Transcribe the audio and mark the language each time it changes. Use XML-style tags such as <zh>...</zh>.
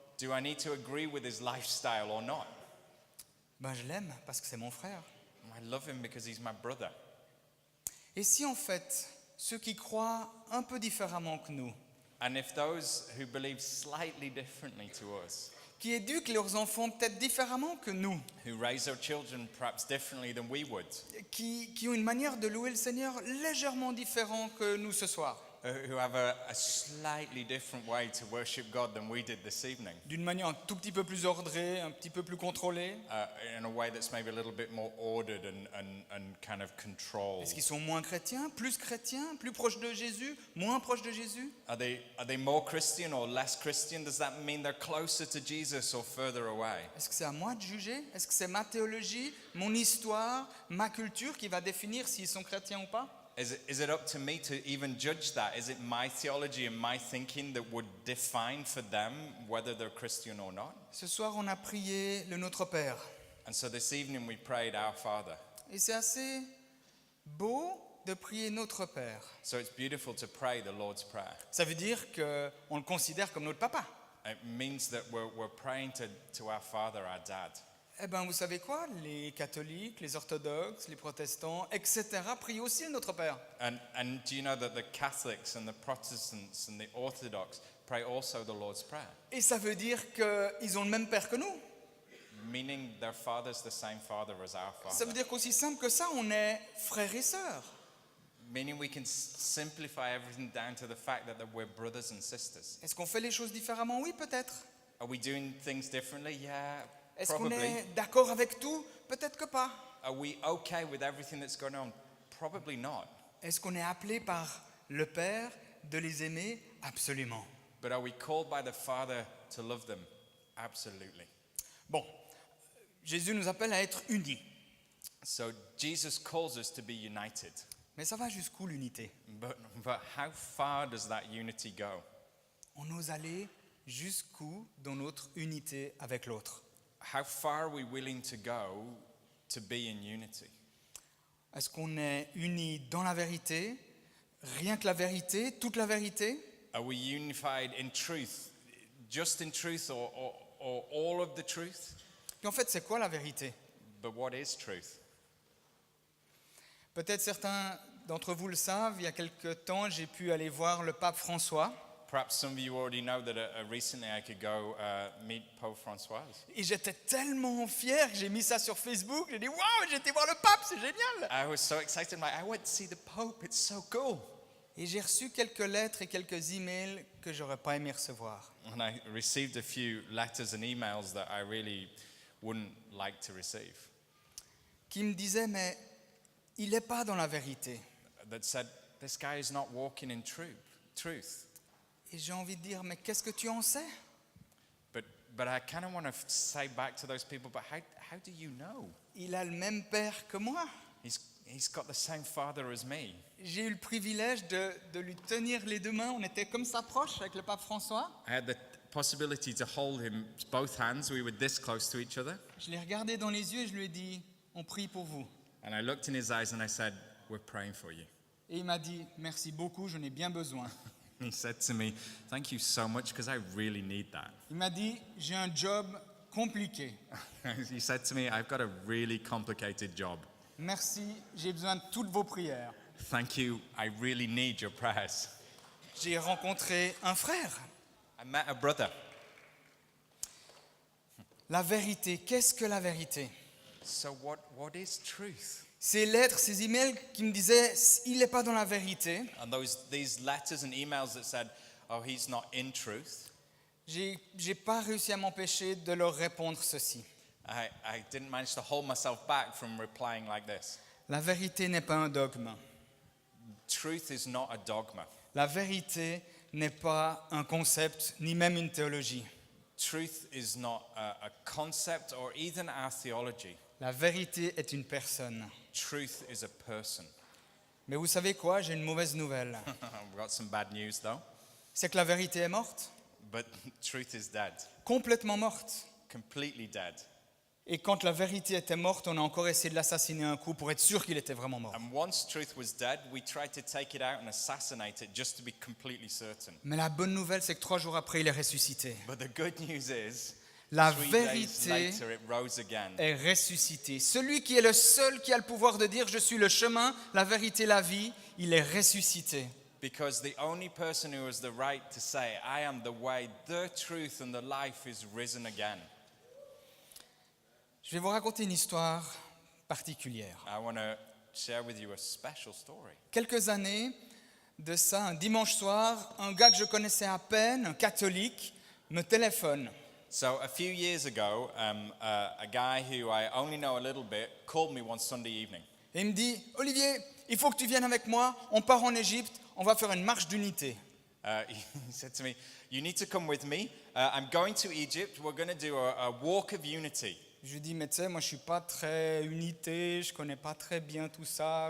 <en>Do I need to agree with his lifestyle or not?</en> <fr>Ben, je l'aime parce que c'est mon frère.</fr> <en>I love him because he's my brother.</en> <fr>Et si en fait, ceux qui croient un peu différemment que nous,</fr> <en>And if those who believe slightly differently to us,</en> <fr>qui éduquent leurs enfants peut-être différemment que nous,</fr> <en>who raise their children perhaps differently than we would,</en> <fr>qui ont une manière de louer le Seigneur légèrement différente que nous ce soir,</fr> <en>who have a slightly different way to worship God than we did this evening,</en> <fr>d'une manière un tout petit peu plus ordrée, un petit peu plus contrôlée?</fr> <en>in a way that's maybe a little bit more ordered and kind of controlled?</en> <fr>Est-ce qu'ils sont moins chrétiens, plus proches de Jésus, moins proches de Jésus?</fr> <en>Are they more Christian or less Christian? Does that mean they're closer to Jesus or further away?</en> <fr>Est-ce que c'est à moi de juger? Est-ce que c'est ma théologie, mon histoire, ma culture qui va définir s'ils sont chrétiens ou pas?</fr> <en>Is it up to me to even judge that? Is it my theology and my thinking that would define for them whether they're Christian or not?</en> <fr>Ce soir, on a prié le Notre Père.</fr> <en>And so this evening we prayed Our Father.</en> <fr>Et c'est assez beau de prier Notre Père.</fr> <en>So it's beautiful to pray the Lord's Prayer.</en> <fr>Ça veut dire qu'on le considère comme notre papa.</fr> <en>It means that we're praying to our Father, our Dad.</en> <fr>Eh bien, vous savez quoi? Les catholiques, les orthodoxes, les protestants, etc. prient aussi le Notre Père.</fr> <en>And do you know that the Catholics and the Protestants and the Orthodox pray also the Lord's Prayer?</en> <fr>Et ça veut dire qu'ils ont le même Père que nous.</fr> <en>Meaning their Father's the same Father as our</en> <fr>Ça veut</fr> <en>Father.</en> <fr>dire qu'aussi simple que ça, on est frères et sœurs.</fr> <en>Meaning we can simplify everything down to the fact that we're brothers and sisters.</en> <fr>Est-ce qu'on fait les choses différemment? Oui, peut-être.</fr> <en>Are we doing things differently? Yeah,</en> <fr>Est-ce qu'on</fr> <en>probably.</en> <fr>est d'accord avec tout? Peut-être que pas.</fr> <en>Are we okay with everything that's going on? Probably not.</en> <fr>Est-ce qu'on est appelé par le Père de les aimer? Absolument.</fr> <en>But are we called by the Father to love them? Absolutely.</en> <fr>Bon, Jésus nous appelle à être unis.</fr> <en>So Jesus calls us to be united.</en> <fr>Mais ça va jusqu'où l'unité?</fr> <en>But how far does that unity go?</en> <fr>On ose aller jusqu'où dans notre unité avec l'autre?</fr> <en>How far are we willing to go to be in unity?</en> <fr>Est-ce qu'on est unis dans la vérité, rien que la vérité, toute la vérité?</fr> <en>Are we unified in truth, just in truth, or all of the truth?</en> <fr>Puis en fait, c'est quoi la vérité?</fr> <en>But what is truth?</en> <fr>Peut-être certains d'entre vous le savent, il y a quelque temps, j'ai pu aller voir le pape François.</fr> <en>Perhaps some of you already know that recently I could go meet Pope Francoise.</en> <fr>Et j'étais tellement fier que j'ai mis ça sur Facebook. J'ai dit, waouh, j'ai été voir le pape, c'est génial.</fr> <en>I was so excited. I'm like, I went to see the Pope. It's so cool.</en> <fr>Et j'ai reçu quelques lettres et quelques emails que j'aurais pas aimé recevoir.</fr> <en>And I received a few letters and emails that I really wouldn't like to receive</en> <fr>Qui me disaient, mais il n'est pas dans la vérité.</fr> <en>that said, this guy is not walking in truth.</en> <fr>Et j'ai envie de dire, mais qu'est-ce que tu en sais?</fr> <en>But I kind of want to say back to those people, but how do you know?</en> <fr>Il a le même père que moi.</fr> <en>He's got the same father as me.</en> <fr>J'ai eu le privilège de lui tenir les deux mains. On était comme ça proches avec le pape François.</fr> <en>I had the possibility to hold him both hands. We were this close to each other.</en> <fr>Je l'ai regardé dans les yeux et je lui ai dit, on prie pour vous.</fr> <en>And I looked in his eyes and I said, we're praying for you.</en> <fr>Et il m'a dit, merci beaucoup, j'en ai bien besoin.</fr> <en>He said to me, thank you so much because I really need that.</en> <fr>Il m'a dit, j'ai un job compliqué.</fr> <en>He said to me, I've got a really complicated job.</en> <fr>Merci, j'ai besoin de toutes vos prières.</fr> <en>Thank you. I really need your prayers.</en> <fr>J'ai rencontré un frère.</fr> <en>I met a brother.</en> <fr>La vérité, qu'est-ce que la vérité?</fr> <en>So what is truth?</en> <fr>Ces lettres, ces emails qui me disaient, il n'est pas dans la vérité.</fr> <en>And these letters and emails that said, oh, he's not in truth.</en> <fr>J'ai pas réussi à m'empêcher de leur répondre ceci.</fr> <en>I didn't manage to hold myself back from replying like this.</en> <fr>La vérité n'est pas un dogme.</fr> <en>Truth is not a dogma.</en> <fr>La vérité n'est pas un concept, ni même une théologie.</fr> <en>Truth is not a concept or even our theology.</en> <fr>La vérité est une personne.</fr> <en>Truth is a person.</en> <fr>Mais vous savez quoi? J'ai une mauvaise nouvelle.</fr> <en>We've got some bad news though.</en> <fr>C'est que la vérité est morte.</fr> <en>But truth is dead.</en> <fr>Complètement morte.</fr> <en>Completely dead.</en> <fr>Et quand la vérité était morte, on a encore essayé de l'assassiner un coup pour être sûr qu'il était vraiment mort.</fr> <en>And once truth was dead, we tried to take it out and assassinate it just to be completely certain.</en> <fr>Mais la bonne nouvelle, c'est que 3 jours après, il est ressuscité.</fr> <en>But the good news is,</en> <fr>La</fr> <en>3 days</en> <fr>vérité</fr> <en>later it rose again.</en> <fr>est ressuscité. Celui qui est le seul qui a le pouvoir de dire « Je suis le chemin, la vérité, la vie », il est ressuscité.</fr> <en>Because the only person who has the right to say, I am the way, the truth, and the life is risen again.</en> <fr>Je vais vous raconter une histoire particulière.</fr> <en>I want to share with you a special story.</en> <fr>Quelques années de ça, un dimanche soir, un gars que je connaissais à peine, un catholique, me téléphone.</fr> <en>So a few years ago, a guy who I only know a little bit called me one Sunday evening.</en> <fr>Et il me dit, Olivier, il faut que tu viennes avec moi, on part en Égypte, on va faire une marche d'unité.</fr> <en>He said to me, "You need to come with me. I'm going to Egypt. We're going to do a walk of unity."</en> <fr>Je lui dis, mais tu sais, moi je suis pas très unité, je connais pas très bien tout ça,</fr>